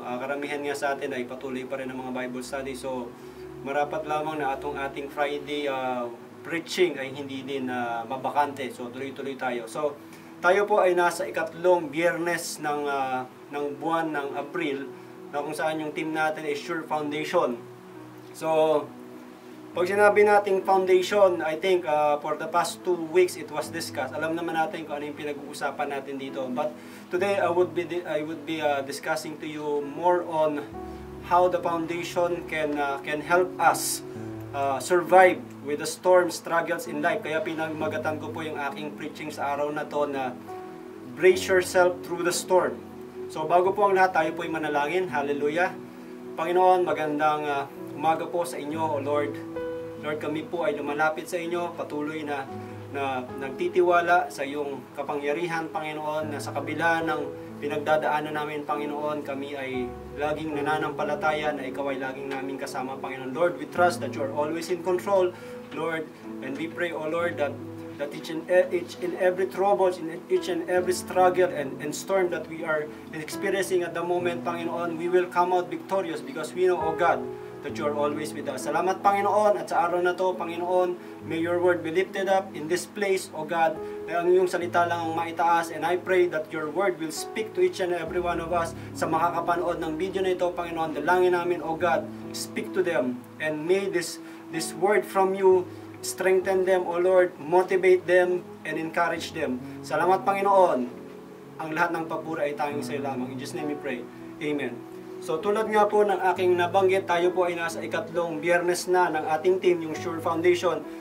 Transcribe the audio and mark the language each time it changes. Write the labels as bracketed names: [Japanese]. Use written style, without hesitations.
[Filipino] Karamihan nga sa atin ay patuloy pa rin ng mga Bible study. So, marapat lamang na ating Friday preaching ay hindi din mabakante. So tuloy-tuloy tayo. So tayo po ay nasa ikatlong biyernes ng buwan ng April na kung saan yung team natin ay Sure Foundation. [English] So pag sinabi nating foundation, I think for the past 2 weeks it was discussed. Alam naman natin kung ano yung pinag-uusapan natin dito. But today I would be discussing to you more on how the foundation can help us survive with the storm struggles in life. [Filipino] Kaya pinagmagatan ko po yung aking preaching sa araw na to na brace yourself through the storm. So bago po ang lahat, tayo po ay manalangin. Hallelujah. Panginoon, magandang umaga po sa inyo, O Lord. Lord, kami po ay lumalapit sa inyo, patuloy na nagtitiwala sa iyong kapangyarihan, Panginoon, na sa kabila ng pinagdadaanan namin, Panginoon, kami ay laging nananampalataya na ikaw ay laging namin kasama, Panginoon. [English] Lord, we trust that you are always in control, Lord, and we pray, O Lord, that each and every troubles, in each and every struggle and storm that we are experiencing at the moment, Panginoon, we will come out victorious because we know, O God, that you are always with us. Salamat, Panginoon, at sa araw na to, Panginoon, may your word be lifted up in this place, O God, na ang iyong salita lang ang maitaas, and I pray that your word will speak to each and every one of us sa makakapanood ng video na ito, Panginoon. Dalangin namin, O God, speak to them, and may this word from you strengthen them, O Lord, motivate them, and encourage them. [Filipino] Salamat, Panginoon. Ang lahat ng papuri ay tanging sa iyo lamang. In Jesus' name we pray. Amen. So tulad nga po ng aking nabanggit, tayo po ay nasa ikatlong biyernes na ng ating team, yung Sure Foundation.